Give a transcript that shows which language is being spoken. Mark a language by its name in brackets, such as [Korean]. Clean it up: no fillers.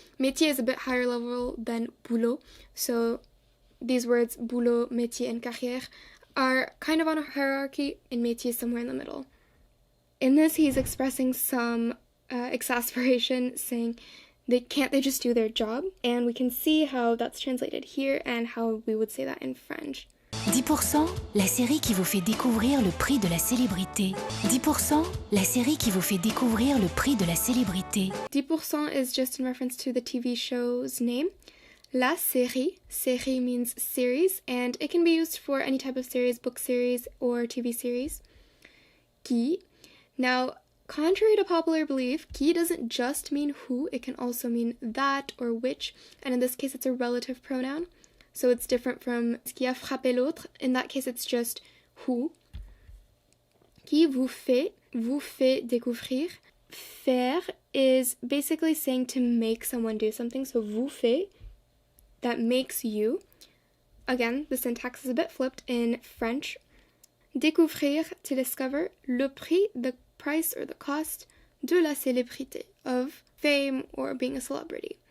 [English] Métier is a bit higher level than boulot. So these words, boulot, métier, and carrière, are kind of on a hierarchy, and métier is somewhere in the middle. In this, he's expressing some exasperation, saying, can't they just do their job? And we can see how that's translated here and how we would say that in French. [French] 10%, la série qui vous fait découvrir le prix de la célébrité. 10%, la série qui vous fait découvrir le prix de la célébrité. [English] 10% is just in reference to the TV show's name. La série, série means series, and it can be used for any type of series, book series, or TV series. Qui. Now, contrary to popular belief, qui doesn't just mean who, it can also mean that or which, and in this case it's a relative pronoun. So it's different from [French] ce qui a frappé l'autre. [English] In that case, it's just who. [French] Qui vous fait découvrir. [English] Faire is basically saying to make someone do something. So [French] vous fait, [English] that makes you. Again, the syntax is a bit flipped in French. Découvrir, to discover. [French] Le prix, [English] the price or the cost. [French] De la célébrité, [English] of fame or being a celebrity.